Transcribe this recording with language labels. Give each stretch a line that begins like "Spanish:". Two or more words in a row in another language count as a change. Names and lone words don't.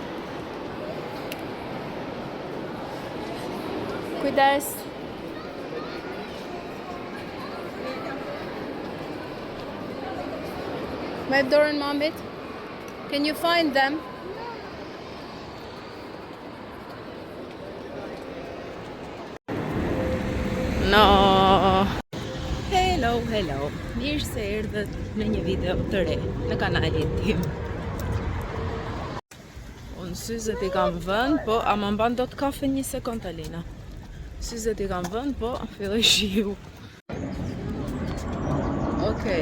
Albanian: Kujdes. Me dorën mamit.
English: Can you find them? No. Hello.
Albanian: Mirë se erdhët në një video të re në kanalin tim. Unë syzet I kam vënë, po a më mban do të kafe një sekund Alina. Syzet I kam vënë, po filloj shiu. Okej.